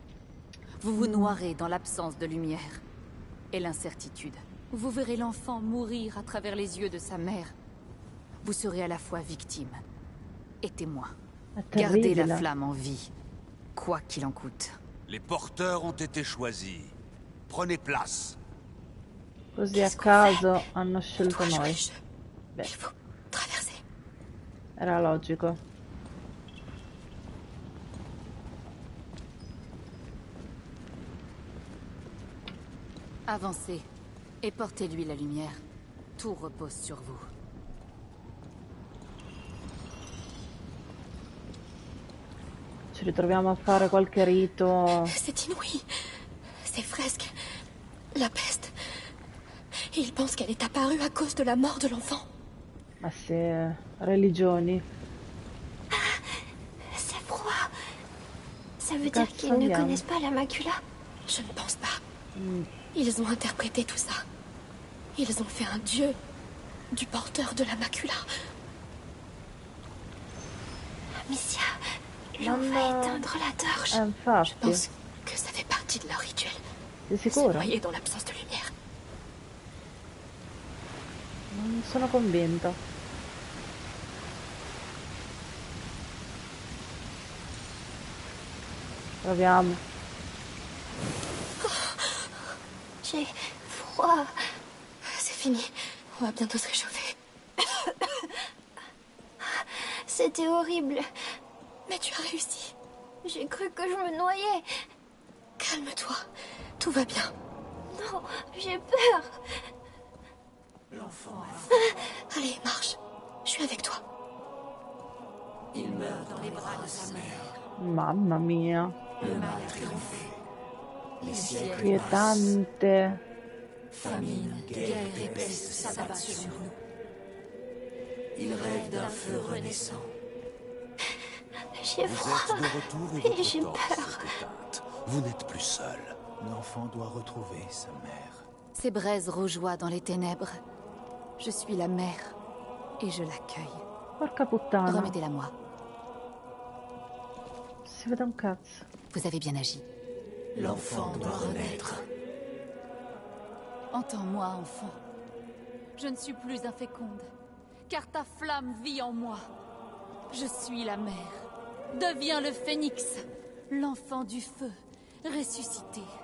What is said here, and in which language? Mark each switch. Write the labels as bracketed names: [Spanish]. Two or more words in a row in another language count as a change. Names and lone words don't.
[French] Vous vous noierez dans l'absence de lumière et l'incertitude. Vous verrez l'enfant mourir à travers les yeux de sa mère. Vous serez à la fois victime et témoin. [Italian] È [French] Gardez [Italian] terribile. [French] la flamme en vie, quoi qu'il en coûte. Les porteurs ont été choisis. Prenez place. [Italian] Così a caso hanno scelto [French] dois jouer [Italian] noi. [French] le jeu. [Italian] Beh, [French] Il faut traverser. [Italian] era logico. [French] Avancez et portez-lui la lumière. Tout repose sur vous. [Italian] Ci ritroviamo a fare qualche rito. [French] C'est inouï. Ces fresques. La peste. Il pense qu'elle est apparue à cause de la mort de l'enfant. [Italian] Ma se religioni. [French] C'est froid. Ça veut dire [Italian] Cazzo [French] qu'ils ne [Italian] andiamo? [French] connaissent pas la macula? Je ne pense pas. Ils ont interprété tout ça. Ils ont fait un dieu du porteur de la macula. Amicia, l'on va éteindre la torche. Je [Italian] Infatti, [French] pense que ça fait partie de leur rituel. [Italian] sei [French] Se [Italian] sicuro? [French] noyer dans l'absence de lumière. [Italian] Non sono convinta. Proviamo. [French] J'ai froid. C'est fini. On va bientôt se réchauffer. C'était horrible. Mais tu as réussi. J'ai cru que je me noyais. Calme-toi. Tout va bien. Non, j'ai peur. L'enfant a... Allez, marche. Je suis avec toi. Il meurt dans les bras de sa mère. [Italian] Mamma mia. [French] Le mal a triomphé. Les siècles [Italian] Quietante. [French] famine, guerre et peste s'abattent sur nous. Il rêve d'un feu renaissant. J'ai Vous froid. êtes de retour et Et votre j'ai torche peur. s'est éteinte. Vous n'êtes plus seul. L'enfant doit retrouver sa mère. Ces braises rougeoient dans les ténèbres. Je suis la mère et je l'accueille. [Italian] Porca puttana. [French] Remettez-la moi. [Italian] Si vede un cazzo. [French] Vous avez bien agi. L'enfant doit renaître. Entends-moi, enfant. Je ne suis plus inféconde, car ta flamme vit en moi. Je suis la mère. Deviens le phénix, l'enfant du feu, ressuscité.